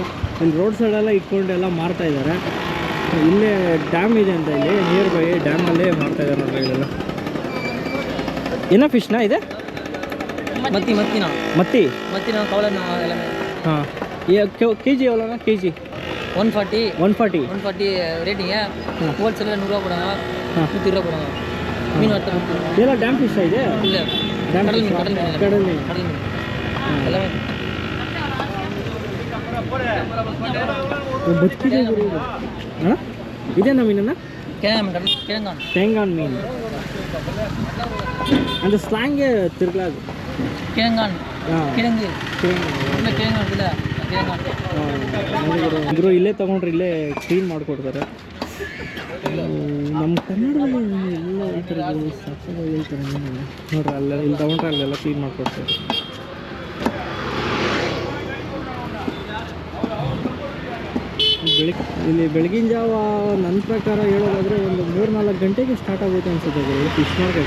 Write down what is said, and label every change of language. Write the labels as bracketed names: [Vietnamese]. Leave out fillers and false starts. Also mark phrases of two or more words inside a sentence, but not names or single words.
[Kannada] ಇಲ್ಲಿ ರೋಡ್ ಸೈಡೆಲ್ಲ ಇಟ್ಕೊಂಡೆಲ್ಲ ಮಾರ್ತಾ ಇದ್ದಾರೆ. ಇಲ್ಲೇ ಡ್ಯಾಮ್ ಇದೆ ಅಂತ, ಇಲ್ಲಿ [English] near by [Kannada] ಡ್ಯಾಮಲ್ಲೇ ಮಾಡ್ತಾ ಇದ್ದಾರೆ ನೋಡ್ರಿ. ಇದೆಲ್ಲ ಏನೋ ಫಿಶ್ನಾ ಇದೆ? ಮತ್ತಿ ಕವಲನ ಹಾಂ. ಕೆ ಜಿ ಎவ்வளோண்ணா? ಕೆ ಜಿ 140 [Tamil] ரேட்டிங்க. ஹோல்சேலில் 100 ரூபா போடுங்க, 120 ரூபா போடுங்க. மீன் வறுத்த [Kannada] ಇದೆಲ್ಲ [English] dam fish [Kannada] ಇದೆ? [Tamil] இல்லை, [Kannada] ಡ್ಯಾಮ್ [Tamil] கடல் மீன் எல்லாமே [Kannada] ಬದುಕಿದೆ ಹಾಂ. ಇದೇನಾ ಮೀನನ್ನ? [Tamil] கிழங்கான் மீன் அந்த ஸ்லாங்கே திருக்கலாது. கிழங்கான் கிழங்கு கிழங்கு இருக்குல்ல, [Kannada] ಇದ್ರು ಇಲ್ಲೇ ತೊಗೊಂಡ್ರೆ ಇಲ್ಲೇ ಕ್ಲೀನ್ ಮಾಡಿಕೊಡ್ತಾರೆ. ನಮ್ಮ ಕನ್ನಡದಲ್ಲಿ ಎಲ್ಲ ಹೇಳ್ತಾರೆ, ಸಕ್ಕತ್ತಾಗಿ ಹೇಳ್ತಾರೆ ನೋಡ್ರಿ. ಅಲ್ಲೆಲ್ಲ ಇಲ್ಲಿ ತೊಗೊಂಡ್ರೆ ಅಲ್ಲೆಲ್ಲ ಕ್ಲೀನ್ ಮಾಡಿಕೊಡ್ತಾರೆ. ಇಲ್ಲಿ ಬೆಳಗಿನ ಜಾವ ನನ್ನ ಪ್ರಕಾರ ಹೇಳೋದಾದರೆ ಒಂದು 3-4 ಗಂಟೆಗೆ ಸ್ಟಾರ್ಟ್ ಆಗುತ್ತೆ ಅನ್ಸುತ್ತೆ [English] fish market.